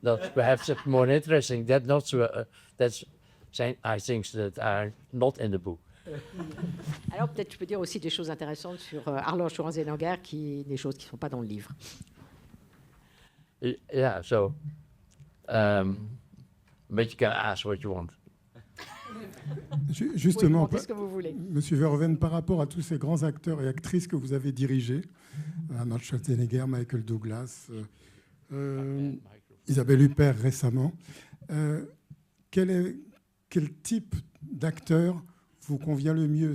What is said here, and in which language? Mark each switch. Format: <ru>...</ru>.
<en>That's perhaps more interesting. That's I think that are not in the book.</en> <fr>Alors peut-être je peux dire aussi des choses intéressantes sur Arnold Schwarzenegger, des choses qui ne sont pas dans le livre.</fr> <en>Yeah. So, but you can ask what you want.</en> <fr>Justement, Oui, ce que vous voulez. Monsieur Verhoeven, par rapport à tous ces grands acteurs et actrices que vous avez dirigés, Arnold Schwarzenegger, Michael Douglas, Isabelle Huppert récemment, quel type d'acteur vous convient le mieux?</fr>